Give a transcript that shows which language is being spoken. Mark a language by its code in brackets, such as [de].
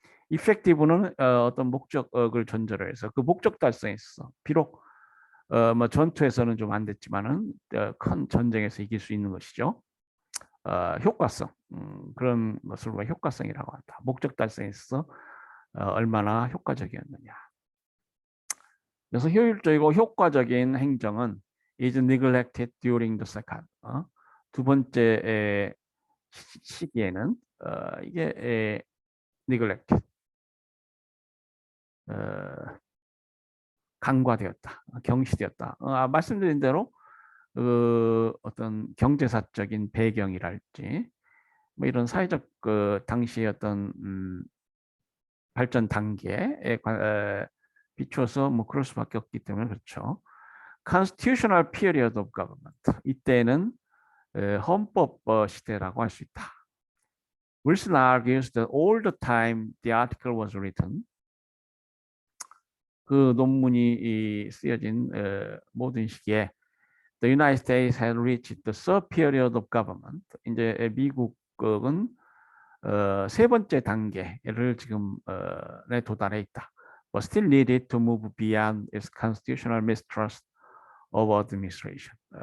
[ko] 이펙티브는 어떤 목적을 전제로 해서 그 목적 달성에 있어 비록 뭐 전투에서는 좀 안 됐지만은 큰 전쟁에서 이길 수 있는 것이죠. 효과성 그런 것을 우리가 효과성이라고 한다. 목적 달성에 있어서 얼마나 효과적이었느냐. 그래서 효율적이고 효과적인 행정은 [en] is neglected during the second. [ko] 두 번째 시기에는 이게 neglected. 간과되었다, 경시되었다. 말씀드린 대로 어떤 경제사적인 배경이랄지 뭐 이런 사회적 당시의 어떤 발전 단계에 비추어서 뭐 그럴 수밖에 없기 때문에 그렇죠. [en] Constitutional period of government. [ko] 이때는 헌법 시대라고 할 수 있다. [en] Wilson argues that all the time the article was written, [ko] 그 논문이 쓰여진 모든 시기에 [en] The United States had reached the third period of government. [ko] 이제 미국은 세 번째 단계를 지금 에 도달해 있다. [en] But still needed to move beyond its constitutional mistrust of administration.